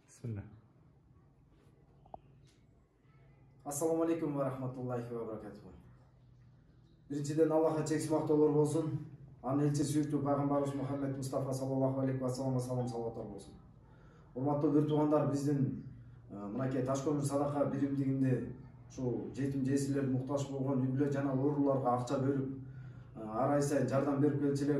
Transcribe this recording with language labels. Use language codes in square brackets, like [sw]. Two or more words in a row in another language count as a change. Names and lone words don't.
[ar] Bismillah. السلام عليكم ورحمة الله وبركاته. [ky] Биринчиден Аллахка чексиз мактоолор болсун. Анын элчиси сүйүктүү пайгамбарыбыз Мухаммед Мустафа [ar] صلى الله عليه وسلم [ky] салам салаваттар болсун. Урматтуу бир туугандар, биздин мынакей Ташкөмүр садака биримдигинде ушул жетим жесирлер муктаж болгон үй-бүлө жана ооруларга акча бөлүп, ар ай сайын жардам берип келчү элек.